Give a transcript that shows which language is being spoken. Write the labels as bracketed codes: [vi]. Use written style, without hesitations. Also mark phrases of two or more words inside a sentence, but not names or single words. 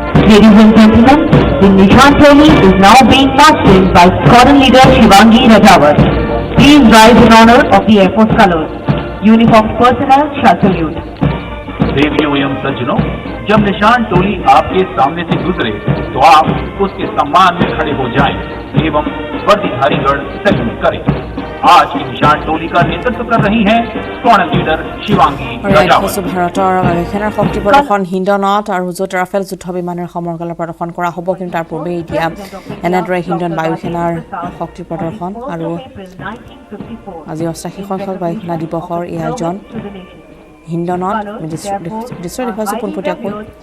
[en] Ladies and gentlemen, the Nishan Toli is now being marched in by squadron leader Shivangi Rajawat. Please rise in honor of the Air Force colors. Uniformed personnel shall salute. [hi] देवियों एवं सज्जनों, जब निशान टोली आपके सामने से गुजरे तो आप उसके सम्मान में खड़े हो जाएं एवं वर्दीधारीगण सैल्यूट करें। आज की निशान टोली का नेतृत्व कर रही हैं स्क्वाड्रन लीडर शिवांगी राजावत। [as] ভাৰতৰ বায়ুসেনাৰ শক্তি প্ৰদৰ্শন হিন্দনত আৰু য'ত ৰাফেল যুদ্ধ বিমানৰ সমৰকলা প্ৰদৰ্শন কৰা হ'ব, কিন্তু তাৰ পূৰ্বে এতিয়া এনেদৰে হিন্দন বায়ুসেনাৰ শক্তি প্ৰদৰ্শন আৰু আজি 88 সংখ্যক বায়ুসেনা দিৱসৰ এই আয়োজন হিন্দনত দৃশ্য দেখুৱাইছোঁ পোনপটীয়াকৈ।